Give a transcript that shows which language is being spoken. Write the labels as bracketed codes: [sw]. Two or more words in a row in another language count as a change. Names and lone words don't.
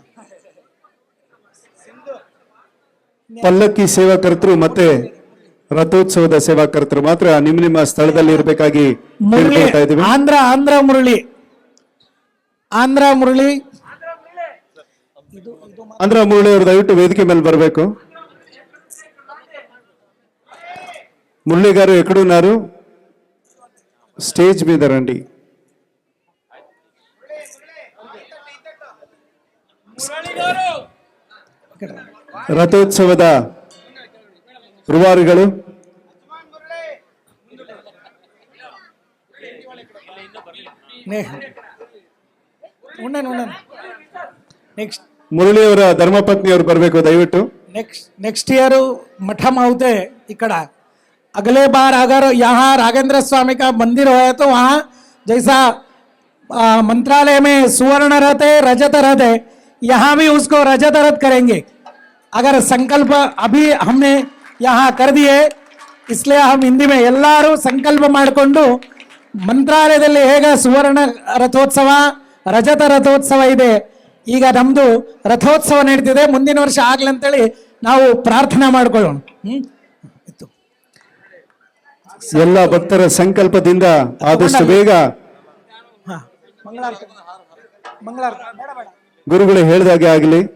[kn] ಪಲ್ಲಕ್ಕಿ ಸೇವಾಕರ್ತರು ಮತ್ತೆ ರಥೋತ್ಸವದ ಸೇವಾಕರ್ತರು ಮಾತ್ರ ನಿಮ್ಮ ನಿಮ್ಮ ಸ್ಥಳದಲ್ಲಿ ಇರಬೇಕಾಗಿ ಕೇಳ್ಕೊಳ್ತಾ ಇದ್ದೀವಿ. ಆಂಧ್ರ ಮುರಳಿ ಅವರು ದಯವಿಟ್ಟು ವೇದಿಕೆ ಮೇಲೆ ಬರಬೇಕು. [te] మురళి గారు ఎక్కడున్నారు? స్టేజ్ మీద రండి. [kn] ರಥೋತ್ಸವದ ರೂವಾರಿಗಳು ನೆಕ್ಸ್ಟ್ ಮುರಳಿಯವರ ಧರ್ಮಪತ್ನಿಯವರು ಬರಬೇಕು ದಯವಿಟ್ಟು. [en] next year [mr] मठम होते इकड़ा. [hi] अगले बार अगर यहाँ राघेंद्र स्वामी का मंदिर हो तो वहाँ जैसा मंत्रालय में सुवर्ण रथ है, रजत रथ है, यहाँ भी उसको रजत रथ करेंगे. अगर संकल्प अभी हमने यहाँ कर दिए, इसलिए हम हिंदी में [kn] ಎಲ್ಲರೂ ಸಂಕಲ್ಪ ಮಾಡಿಕೊಂಡು ಮಂತ್ರಾಲಯದಲ್ಲಿ ಹೇಗೆ ಸುವರ್ಣ ರಥೋತ್ಸವ ರಜತ ರಥೋತ್ಸವ ಇದೆ, ಈಗ ನಮ್ದು ರಥೋತ್ಸವ ನಡೀತಿದೆ. ಮುಂದಿನ ವರ್ಷ ಆಗ್ಲಿ ಅಂತೇಳಿ ನಾವು ಪ್ರಾರ್ಥನೆ ಮಾಡ್ಕೊಳ್ಳೋಣ. ಎಲ್ಲ ಭಕ್ತರ ಸಂಕಲ್ಪದಿಂದ ಆದಷ್ಟು ಬೇಗ ಗುರುಗಳು ಹೇಳಿದಾಗೆ ಆಗಲಿ.